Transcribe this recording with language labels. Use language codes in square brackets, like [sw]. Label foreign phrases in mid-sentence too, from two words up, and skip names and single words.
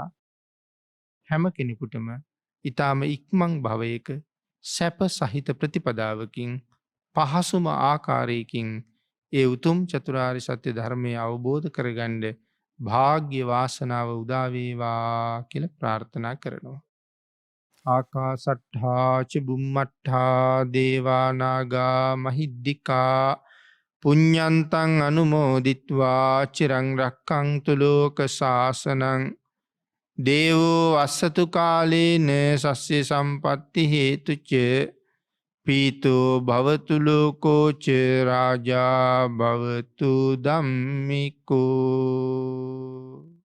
[si] හැම කෙනෙකුටම ඊටාම ඉක්මන් භවයක සැප සහිත ප්‍රතිපදාවකින් පහසුම ආකාරයකින් ඒ උතුම් චතුරාර්ය සත්‍ය ධර්මය අවබෝධ කරගන්න භාග්‍ය වාසනාව උදා වේවා කියලා ප්‍රාර්ථනා කරනවා. [pi] ආකාසට්ඨා ච බුම්මට්ඨා දේවා නාග මහිද්దికා පුඤ්ඤන්තං අනුමෝදිත්වා චිරං රක්ඛන්තු ලෝක ශාසනං දේවෝ අස්සතු කාලේන සස්්‍ය සම්පත්ති හේතුච පීතෝ භවතු ලෝකෝ ච රාජා භවතු ධම්මිකෝ.